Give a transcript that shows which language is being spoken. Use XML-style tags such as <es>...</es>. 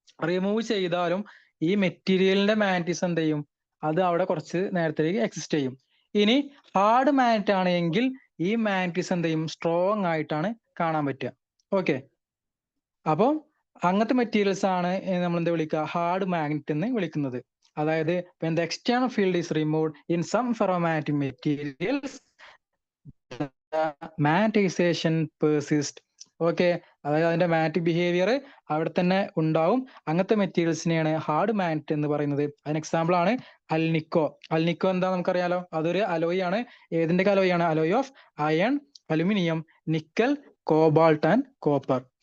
<ml>Remove ചെയ്താലും ഈ മെറ്റീരിയലിന്റെ മാഗ്നറ്റിസം എന്ത് ചെയ്യും, അത് അവിടെ കുറച്ച് നേരത്തേക്ക് എക്സിസ്റ്റ് ചെയ്യും. ഇനി ഹാർഡ് മാഗ്നറ്റ് ആണെങ്കിൽ ഈ മാഗ്നറ്റിസം എന്ത് ചെയ്യും, സ്ട്രോങ് ആയിട്ടാണ് കാണാൻ പറ്റുക. ഓക്കെ, അപ്പം അങ്ങനത്തെ മെറ്റീരിയൽസ് ആണ് നമ്മൾ എന്താ വിളിക്കുക, ഹാർഡ് മാഗ്നറ്റ് എന്ന് വിളിക്കുന്നത്.</ml> <en>അതായത് when the external field is removed in some ferromagnetic materials magnetisation persist.</en> <ml>Okay, അതായത് അതിന്റെ മാഗ്നറ്റിക് ബിഹേവിയർ അവിടെ തന്നെ ഉണ്ടാവും. അങ്ങനത്തെ മെറ്റീരിയൽസിനെയാണ് ഹാർഡ് മാഗ്നറ്റ് എന്ന് പറയുന്നത്. അതിന് എക്സാമ്പിൾ ആണ് അൽനിക്കോ. അൽനിക്കോ എന്താ നമുക്കറിയാലോ, അതൊരു അലോയ് ആണ്. ഏതിന്റെ അലോയ് ആണ്, alloy of iron, aluminium, nickel, cobalt and copper.</ml>